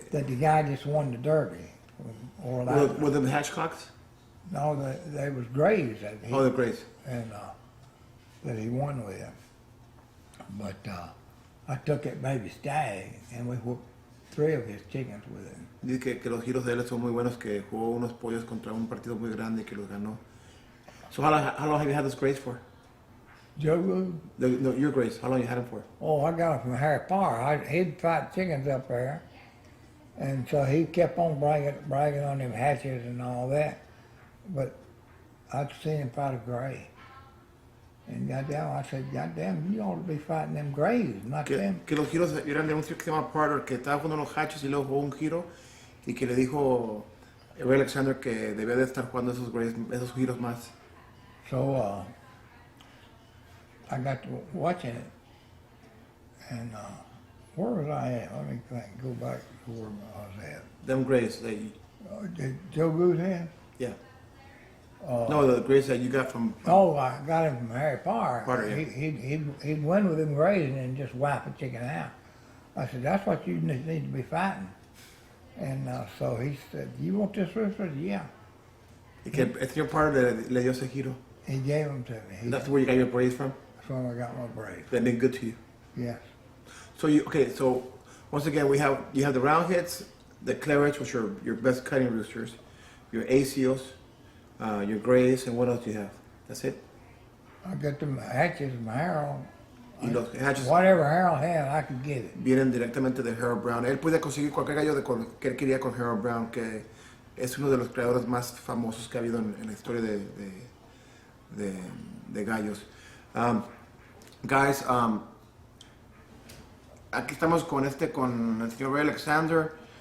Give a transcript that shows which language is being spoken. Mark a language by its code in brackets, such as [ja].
[en] That the guy just won the derby. Or like, were them hatchcocks? no, they was grays that he, Oh, the grays. and that he won with. But I took that baby stag and we whooped 3 of his chickens with it. [es] Dice que los giros de él son muy buenos, que jugó unos pollos contra un partido muy grande y que los ganó. [en] So how long have you had those grays for? Joe Wood? No, your grays. How long you had them for? Oh, I got him from Harry Parr. He'd fight chickens up there. And so he kept on bragging on them hatches and all that. But I'd seen him fight a gray. And goddamn, I said, "Goddamn, you ought to be fighting them grays, not them." [es] Que los giros eran de un tío que se llama Parter, que estaba jugando los hatches y luego jugó un giro y que le dijo Ray Alexander que debía de estar jugando esos grays, esos giros más. [en] So I got to watching it. And where was I at? Let me think, go back to where I was at. Them grays that you, Did Joe Goose in? yeah. No, the grays that you got from. Oh, I got him from Harry Parr. Parr, yeah. He'd win with him grazing and just wipe a chicken out. I said, "That's what you need to be fighting." And so he said, "You want this rooster?" I said, "Yeah." [es] Y que el señor Parter le dio ese giro. [en] He gave them to me. That's where you got your braids from? That's when I got my braids. They've been good to you. Yes. So once again, you have the roundheads, the clarets, which are your best cutting roosters, your ACOs, your grays, and what else do you have? That's it? I got them hatches from Harold. [es] Y los hatches [en] Whatever Harold had, I could get it. [es] vienen directamente de Harold Brown. Él puede conseguir cualquier gallo que él quería con Harold Brown, que es uno de los creadores más famosos que ha habido en la historia de gallos. Guys, aquí estamos con el señor Ray Alexander.